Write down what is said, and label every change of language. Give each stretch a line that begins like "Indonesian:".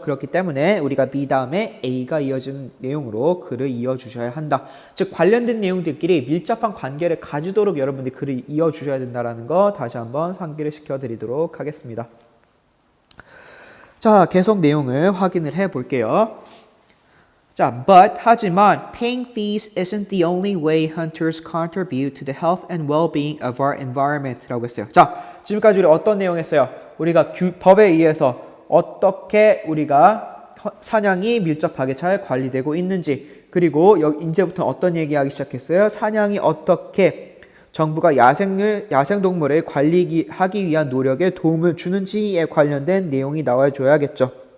Korean: 그렇기 때문에 우리가 B 다음에 A가 이어지는 내용으로 글을 이어주셔야 한다. 즉 관련된 내용들끼리 밀접한 관계를 가지도록 여러분들이 글을 이어주셔야 된다는 거 다시 한번 상기를 시켜드리도록 하겠습니다. 자, 계속 내용을 확인을 해볼게요.
English: 자, but
Korean: 하지만
English: paying fees isn't the only way hunters contribute to the health and well-being of our environment
Korean: 라고 했어요. 자, 지금까지 우리 어떤 내용 했어요? 우리가 법에 의해서 어떻게 우리가 사냥이 밀접하게 잘 관리되고 있는지, 그리고 이제부터 어떤 얘기하기 시작했어요? 사냥이 어떻게 정부가 야생동물을 관리하기 위한 노력에 도움을 주는지에 관련된 내용이 나와줘야겠죠.